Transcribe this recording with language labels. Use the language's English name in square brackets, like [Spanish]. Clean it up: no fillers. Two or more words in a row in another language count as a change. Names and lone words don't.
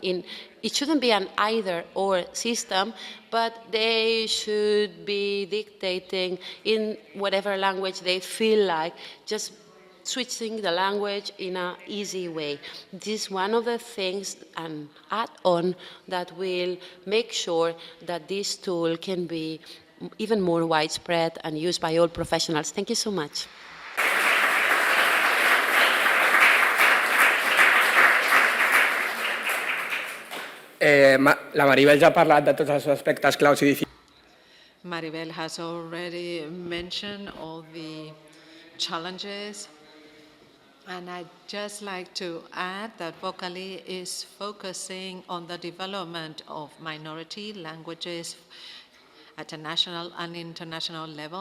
[English] It shouldn't be an either-or system, but they should be dictating in whatever language they feel like, just switching the language in an easy way. This is one of the things, an add-on, that will make sure that this tool can be even more widespread and used by all professionals. Thank you so much. [Catalan] La Maribel ja ha parlat de tots els aspectes claus i difícils. [English] Maribel has already mentioned all the challenges. And I'd just like to add that Vocally is focusing on the development of minority languages at a national and international level.